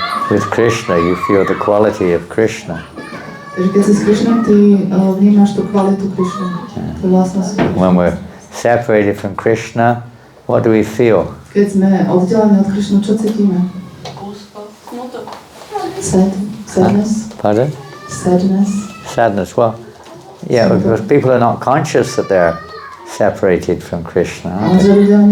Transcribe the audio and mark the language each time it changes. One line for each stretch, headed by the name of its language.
English: With Krishna, you feel the quality of Krishna.
Slovak: Takže keď si s Krišnou, ty vnímaš tú kvalitu Krišny, tú vlastnosť.
English: When we're separated from Krishna, what do we feel?
Slovak: Keď sme oddelení od Krišnu, čo cítime?
English: Sadness. Pardon? Sadness. Sadness. Well, yeah, because people are not conscious that they're separated from Krishna, aren't they?